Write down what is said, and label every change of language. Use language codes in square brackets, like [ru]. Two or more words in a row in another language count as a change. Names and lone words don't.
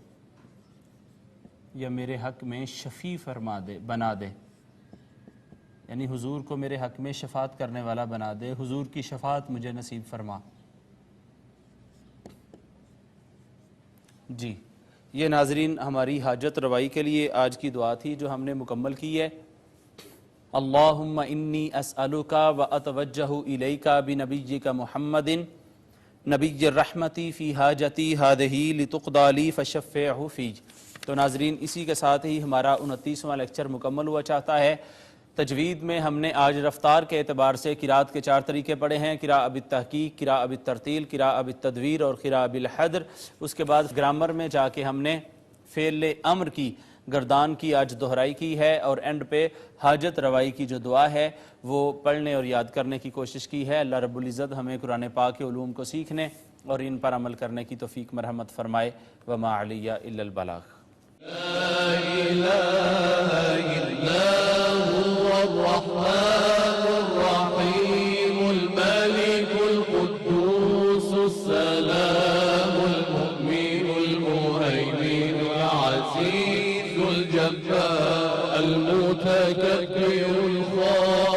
[ur] یا میرے حق میں شفیع فرما دے، بنا دے، یعنی حضور کو میرے حق میں شفاعت کرنے والا بنا دے، حضور کی شفاعت مجھے نصیب فرما۔ جی، یہ ناظرین ہماری حاجت روائی کے لیے آج کی دعا تھی جو ہم نے مکمل کی ہے۔ [ar] اللہم انی اسألک و اتوجہ الیک بنبیک محمد نبی الرحمتی فی حاجتی ہذہ لتقضی لی فشفعہ فی۔ [ur] تو ناظرین اسی کے ساتھ ہی ہمارا 29واں لیکچر مکمل ہوا چاہتا ہے۔ تجوید میں ہم نے آج رفتار کے اعتبار سے قرأت کے 4 طریقے پڑھے ہیں: [ar] قراءۃ بالتحقیق، قراءۃ بالترتیل، قراءۃ بالتدویر [ur] اور [ar] قراءۃ بالحدر۔ [ur] اس کے بعد گرامر میں جا کے ہم نے فعل امر کی گردان کی آج دہرائی کی ہے، اور اینڈ پہ حاجت روائی کی جو دعا ہے وہ پڑھنے اور یاد کرنے کی کوشش کی ہے۔ اللہ رب العزت ہمیں قرآن پاک کے علوم کو سیکھنے اور ان پر عمل کرنے کی توفیق مرحمت فرمائے۔ [ar] وما علی الا البلاغ۔ لا إله إلا هو الرحمن الرحيم الملك القدوس السلام المؤمن المهيمن العزيز الجبار المتكبر الخالق